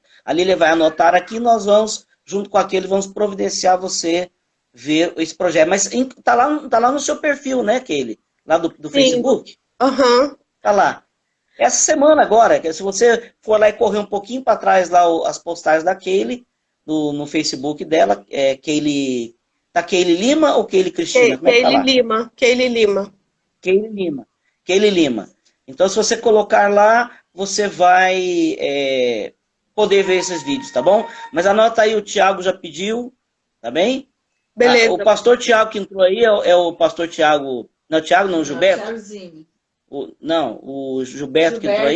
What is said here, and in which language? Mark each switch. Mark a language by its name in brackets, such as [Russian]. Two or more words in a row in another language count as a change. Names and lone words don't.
[Portuguese] A Lília vai anotar aqui, nós vamos, junto com aquele, vamos providenciar você ver esse projeto. Mas tá lá no seu perfil, né, Keile? Lá do Facebook? Tá lá. Essa semana agora, se você for lá e correr um pouquinho para trás, lá as postagens da Keile, no Facebook dela, Keile... Tá Keile Lima ou Keile Cristina? Keile Lima. Keile Lima. Keile Lima. Keile Lima. Então, se você colocar lá, você vai poder ver esses vídeos, tá bom? Mas anota aí, o Tiago já pediu, tá bem? Beleza. O pastor Tiago que entrou aí é o pastor Tiago... Não, Tiago não, o Gilberto? O Gilberto que entrou aí?